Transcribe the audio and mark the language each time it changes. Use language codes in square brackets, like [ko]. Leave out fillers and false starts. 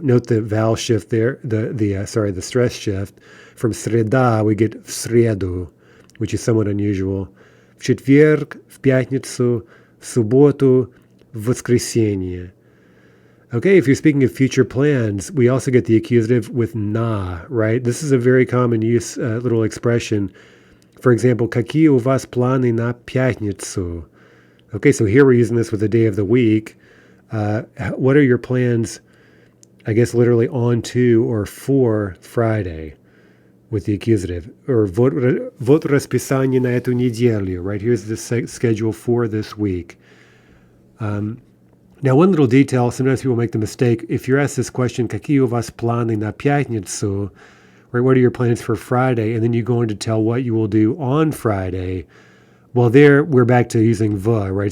[en] Note the vowel shift there, the stress shift. From среда we get [ru] в среду. [en] which is somewhat unusual. [ru] В четверг, в пятницу, в субботу, в воскресенье. [en] Okay, if you're speaking of future plans, we also get the accusative with na, right? This is a very common use, little expression. For example, [ru] какие у вас планы на пятницу? [en] Okay, so here we're using this with the day of the week. What are your plans, I guess literally on to or for Friday with the accusative? [ru] Or вот расписание на эту неделю, right? [en] Here's the schedule for this week. Now, one little detail, sometimes people make the mistake. If you're asked this question, [ru] какие у вас планы на пятницу, [en] right, what are your plans for Friday? And then you go on to tell what you will do on Friday. Well, there we're back to using the, right?